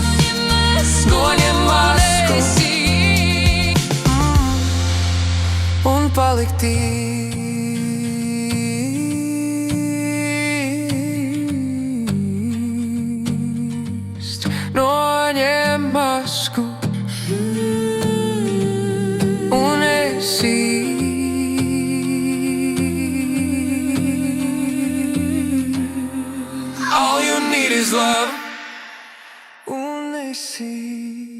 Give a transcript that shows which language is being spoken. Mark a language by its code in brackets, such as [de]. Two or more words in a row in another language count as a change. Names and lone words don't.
[lv] Noņem masku un palikt īst. Noņem masku un esi. [en] All you need is love. [lv] Un esi.